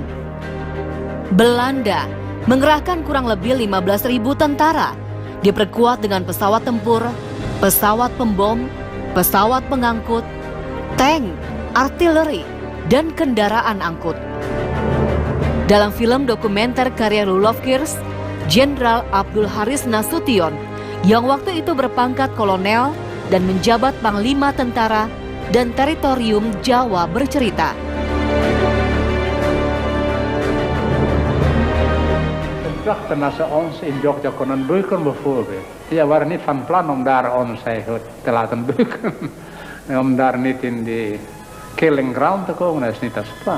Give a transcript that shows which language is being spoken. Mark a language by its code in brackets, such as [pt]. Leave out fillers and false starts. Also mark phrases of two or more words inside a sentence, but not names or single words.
[id] Belanda mengerahkan kurang lebih 15.000 tentara, diperkuat dengan pesawat tempur, pesawat pembom, pesawat pengangkut, tank, artileri, dan kendaraan angkut. Dalam film dokumenter karya Rudolf Kirsch, Jenderal Abdul Haris Nasution yang waktu itu berpangkat kolonel dan menjabat Panglima Tentara dan Teritorium Jawa bercerita. [nl] Dachten als ze ons in Jogja konden beuken bijvoorbeeld. Ja, we waren niet van plan om daar ons eigenlijk te laten beuken. Om daar niet in die [en] killing ground [nl] te komen, dat is niet als plan.